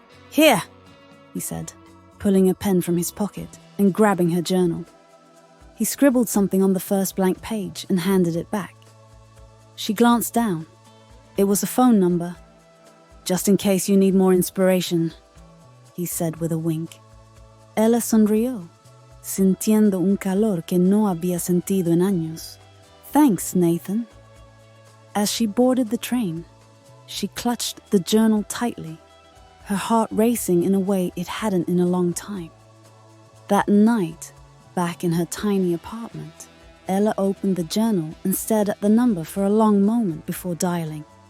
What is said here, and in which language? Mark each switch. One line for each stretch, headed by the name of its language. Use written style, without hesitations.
English: "Here," he said, pulling a pen from his pocket and grabbing her journal. He scribbled something on the first blank page and handed it back. She glanced down. It was a phone number. "Just in case you need more inspiration," he said with a wink.
Spanish: Ella sonrió, sintiendo un calor que no había sentido en años.
English: "Thanks, Nathan." As she boarded the train, she clutched the journal tightly, her heart racing in a way it hadn't in a long time. That night, back in her tiny apartment, Ella opened the journal and stared at the number for a long moment before dialing.